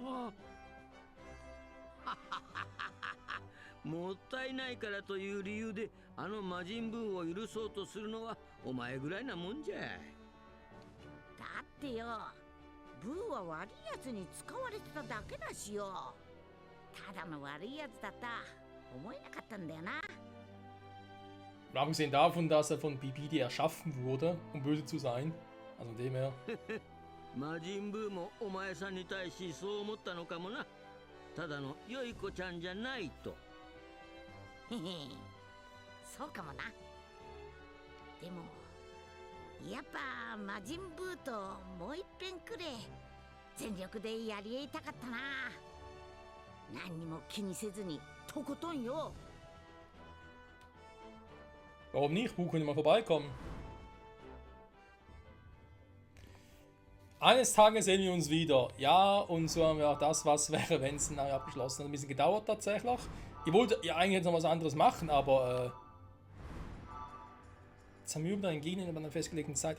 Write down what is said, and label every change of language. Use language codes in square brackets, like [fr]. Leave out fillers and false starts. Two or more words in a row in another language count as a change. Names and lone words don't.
[ja] もったいないからという理由であの魔人ブーを許そうとするのはお前ぐらいなもんじゃ。だってよブーは悪いやつに使われてただけだしよ。ただの悪いやつだった思えなかったんだよな。 [de] Abgesehen davon, dass er von Babidi erschaffen wurde, um böse zu sein. Also dem her. [ja] 魔人ブーもお前さんに対しそう思ったのかもな。ただの良い子ちゃんじゃないと。へへそうかもな。でもやっぱ魔人ブーともう一遍くれ。全力でやりたかったな。何にも気にせずにとことんよ。 [de] Warum nicht? Bu könnte mal vorbeikommen. Eines Tages sehen wir uns wieder. Ja, und so haben wir auch das, was wäre, wenn es nachher abgeschlossen hat. Ein bisschen gedauert tatsächlich. Ich wollte ja eigentlich jetzt noch was anderes machen, aber jetzt haben wir über einen Gegner in einer festgelegten Zeit.